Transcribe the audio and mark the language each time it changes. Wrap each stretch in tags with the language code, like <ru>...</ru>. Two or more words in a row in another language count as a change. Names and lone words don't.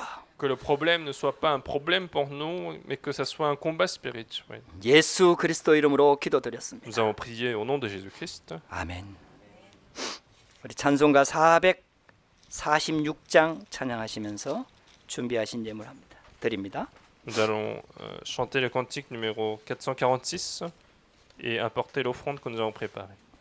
<fr>Que le problème ne soit pas un problème pour nous, mais que ça soit un combat spirituel.</fr> <ko>예수 그리스도 이름으로 기도드렸습니다.</ko> <fr>Nous avons prié au nom de Jésus-Christ.</fr> <ko>아멘. 우리 찬송가 446장 찬양하시면서 준비하신 예물 드립니다.</ko> <fr>Nous allons chanter le cantique numéro 446 et apporter l'offrande que nous avons préparée.</fr>